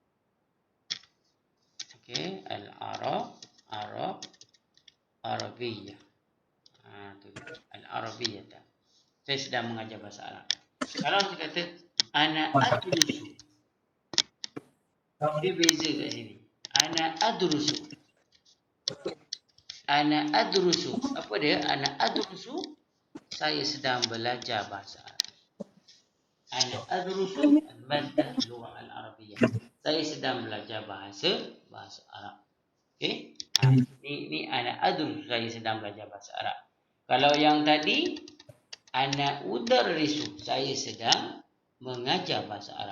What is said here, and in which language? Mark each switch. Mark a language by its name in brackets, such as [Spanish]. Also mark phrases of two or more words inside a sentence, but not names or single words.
[Malay] Okey, Arabiyyah. Al-arabiyyah. Saya sedang mengajar bahasa Arab. Kalau saya kata [Arabic] أنا أدرس. [Malay] Dia beza kat sini. [Arabic] أنا أدرس. أنا أدرس. [Malay] Apa dia? [Arabic] أنا أدرس. [Malay] Saya sedang belajar bahasa Arab. [Arabic] أنا أدرس المادة لغة العربية. [Malay] Saya sedang belajar bahasa Arab. Okey? Ni [Arabic] أنا أدرس, [Malay] saya sedang belajar bahasa Arab. Kalau yang tadi [Arabic] أنا أدرّس, [Malay] saya sedang mengajar bahasa Arab.